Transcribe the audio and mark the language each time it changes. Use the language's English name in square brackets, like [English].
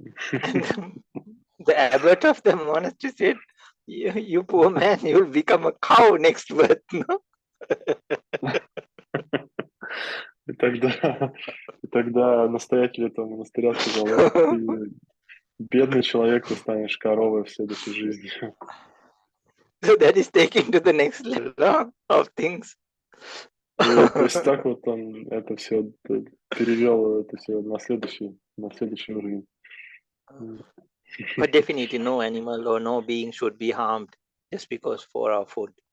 [English] And the abbot of the monastery said, you poor man, you'll become a cow next birth, no? [Russian] И тогда настоятель этого монастыря сказал, ты бедный человек, ты станешь коровой в следующей жизни. [English] So that is taken to the next level of things. [Russian] И, то есть так вот он это все перевел это все на следующий уровень. [English] But definitely no animal or no being should be harmed just because for our food.